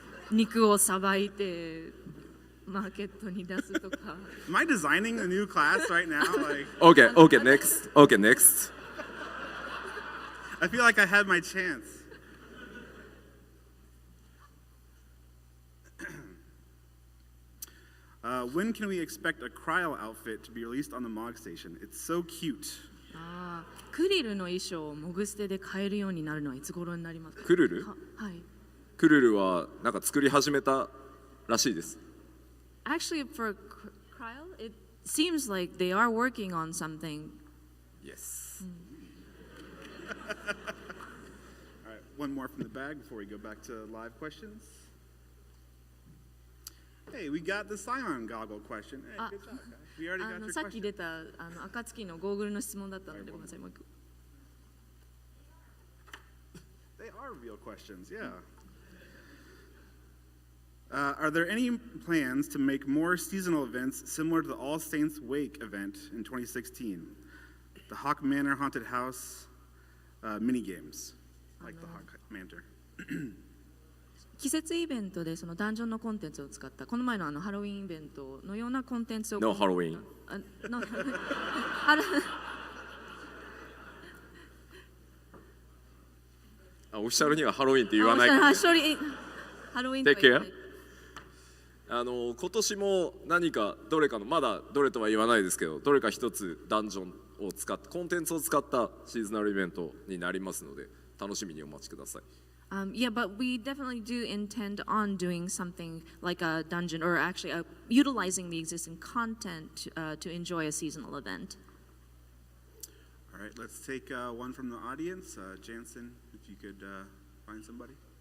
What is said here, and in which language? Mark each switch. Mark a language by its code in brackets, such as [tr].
[ja] 肉をさばいてマーケットに出すとか。 [en] Am I designing a new class right now? Like, Okay, next. Okay, next. I feel like I had my chance. When can we expect a Cryo outfit to be released on the Mog Station? It's so cute. [ja] クリルの衣装をモグステで買えるようになるのはいつ頃になりますか？クルルはい。クルルはなんか作り始めたらしいです。 [en] Actually, for Cryo, it seems like they are working on something. Yes. All right, one more from the bag before we go back to live questions. Hey, we got the Scion goggle question. Hey, good job, guys. We already got your [ja] さっき [en] question. [ja] 出た暁のゴーグルの質問だったのでごめんなさい。もう一個 [en] They are real questions, yeah. Are there any plans to make more seasonal events similar to the All Saints Wake event in 2016? The Hawk Manor Haunted House mini games, like the Hawk Manor. [ja] 季節イベントでそのダンジョンのコンテンツを使ったこの前のハロウィンイベントのようなコンテンツを [en] No Halloween. No [ja] オフィシャルにはハロウィンって言わない。ハロウィンとは言わない。今年も何かどれかのまだどれとは言わないですけど、どれか一つダンジョンを使ってコンテンツを使ったシーズナルイベントになりますので楽しみにお待ちください。 [en] Yeah, but we definitely do intend on doing something like a dungeon, or actually utilizing the existing content to enjoy a seasonal event. All right, let's take one from the audience. Jansen, if you could find somebody.